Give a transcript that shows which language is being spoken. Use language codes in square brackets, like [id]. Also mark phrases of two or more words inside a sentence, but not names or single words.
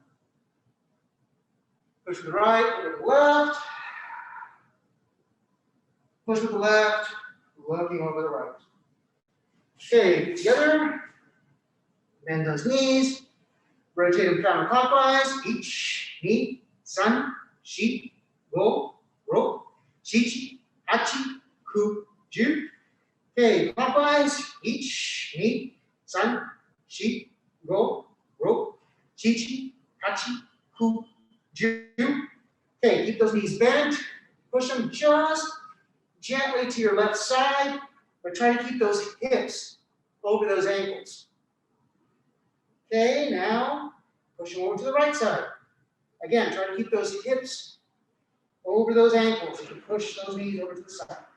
[en] Push with the right, look over the left. Push with the left, looking over the right. Okay, together. Bend those knees. Rotate them counterclockwise. [ja] Ich, ni, 三、四、五、六, 七、八、九、十. Okay, clockwise. 一、二, 三、四、五、六, 七、八、九、十. [en] Okay, keep those knees bent. Push them just gently to your left side, but try to keep those hips over those ankles. Okay, now push them over to the right side. Again, try to keep those hips over those ankles as you push those knees over to the side.